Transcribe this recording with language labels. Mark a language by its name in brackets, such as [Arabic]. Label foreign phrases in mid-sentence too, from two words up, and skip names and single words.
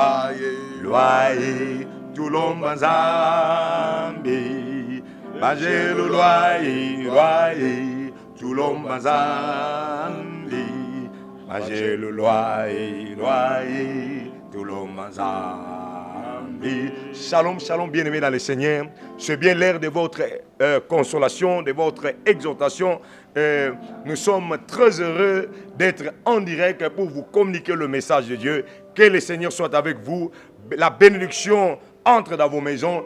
[Lingala] Loye tulomba Nzambe. Banjelu loye tulomba Nzambe. Banjelu loye tulomba Nzambe. [French] Shalom, shalom, bien-aimés dans le Seigneur. C'est bien l'heure de votre consolation, de votre exhortation. Nous sommes très heureux d'être en direct pour vous communiquer le message de Dieu. Que le Seigneur soit avec vous. La bénédiction entre dans vos maisons.